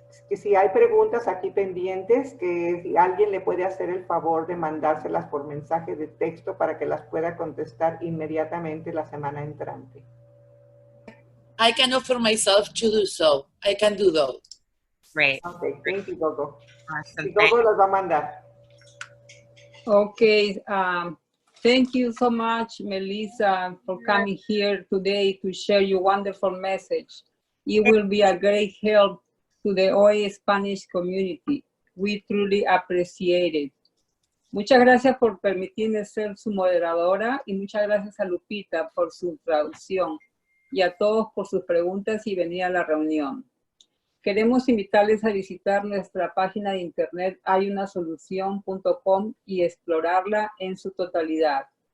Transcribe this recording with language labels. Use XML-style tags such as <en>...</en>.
<es>Si hay preguntas aquí pendientes, que si alguien le puede hacer el favor de mandárselas por mensaje de texto para que las pueda contestar inmediatamente la semana entrante.</es> <en>I can offer myself to do so. I can do those. Great. Okay, thank you, Gogo. Awesome.</en> <es>Y Gogo los va a mandar.</es> <en>Okay, thank you so much, Melissa, for coming here today to share your wonderful message. It will be a great help to the OA Spanish community. We truly appreciate it.</en> <es>Muchas gracias por permitirme ser su moderadora, y muchas gracias a Lupita por su traducción, y a todos por sus preguntas y venir a la reunión. Queremos invitarles a visitar nuestra página de internet hayunasolucion.com y explorarla en su totalidad.</es>